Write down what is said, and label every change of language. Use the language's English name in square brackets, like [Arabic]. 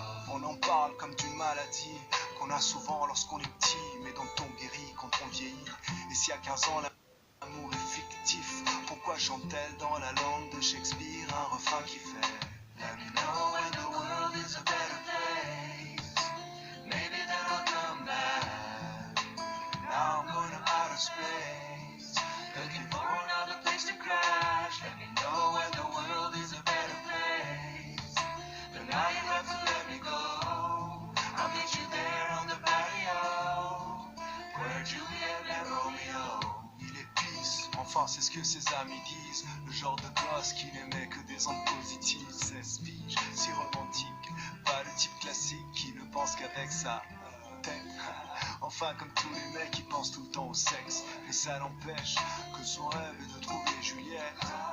[French] On en parle comme d'une maladie qu'on a souvent lorsqu'on est petit, mais dont on guérit quand on vieillit. Et si à 15 ans l'amour est fictif, pourquoi chante-t-elle dans la langue de Shakespeare un refrain qui fait [English] Let me know when the world is a better place. Maybe then I'll come back. Now I'm going to outer space, looking for another place to crash. Let me know when the world is a better place. But now you have to let me go. I'll meet you there on the patio, where Juliet met Romeo. [French] Il est pisse, enfin c'est ce que ses amis disent. Le genre de gosse qui n'aimait que des ondes positives. 16 piges, si romantique, pas le type classique qui ne pense qu'avec sa tête. Enfin comme tous les mecs qui pensent tout le temps au sexe. Mais ça n'empêche que son rêve est de trouver Juliette.